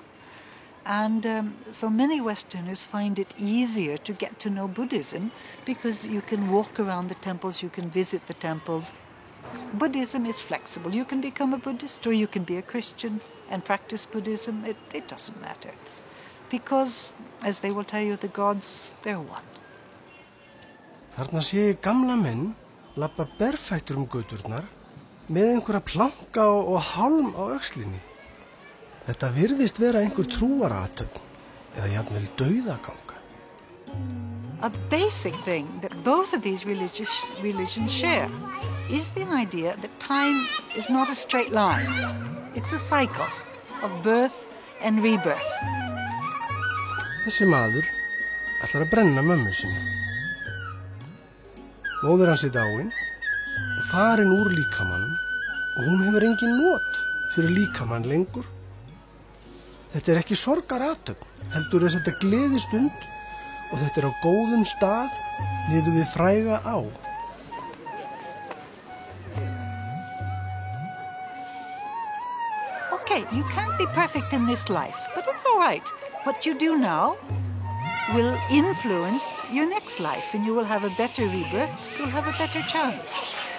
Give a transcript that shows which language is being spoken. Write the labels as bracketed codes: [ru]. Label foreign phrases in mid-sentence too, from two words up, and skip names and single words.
[en] And so many Westerners find it easier to get to know Buddhism because you can walk around the temples, you can visit the temples. Buddhism is flexible. You can become a Buddhist or you can be a Christian and practice Buddhism. It doesn't matter. Because, as they will tell you, the gods, they're one. [is] Þarna sé ég gamla menn labba berfættur göturnar með einhverja planka og hálm á öxlinni. Þetta virðist vera einhver trúarathöfn eða jafnvel dauðaganga. [en] A basic thing that both of these religions share is the idea that time is not a straight line. It's a cycle of birth and rebirth. [is] Þessi maður ætlar að brenna mömmu sinni. Móðir hans dáin og farin úr líkamann og hún hefur engin not fyrir líkamann lengur. Þetta ekki sorgarathöfn, heldur þetta gleðistund og þetta á góðum stað niður við fræga á. [en] Okay, you can't be perfect in this life, but it's all right. What you do now will influence your next life, and you will have a better rebirth, you'll have a better chance.